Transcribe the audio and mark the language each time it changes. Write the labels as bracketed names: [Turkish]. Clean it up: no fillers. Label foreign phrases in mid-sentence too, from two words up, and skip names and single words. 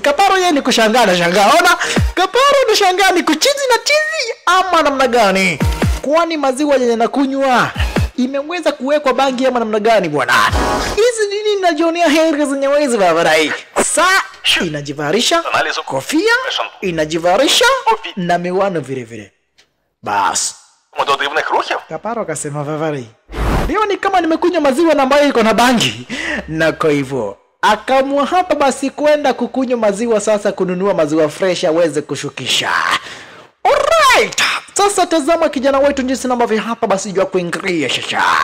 [Swahili] Kaparo yeye ni kushangaa na shangaa. Ona Kaparo ni shangaa ni kuchizi na chizi ama namna gani? Kwani maziwa yenye nakunywa imeweza kuwekwa bangi ama namna gani bwana? Hizi nini ninajionea areas zenye wizi baba hii? Saa inajivarisha kofia, inajivarisha na miwano vile vile. Bas. [Ukrainian] До дивних рухів? [Swahili] Kaparo akasema Vavari, leo ni kama nimekunywa maziwa na ambayo iko na bangi. Na kwa hivyo akamua hapa basi kwenda kukunywa maziwa sasa, kununua maziwa fresh aweze kushukisha. [English] Alright. [Swahili] Sasa tazama kijana wetu jinsi ambavyo hapa basi jua kuingilia shasha.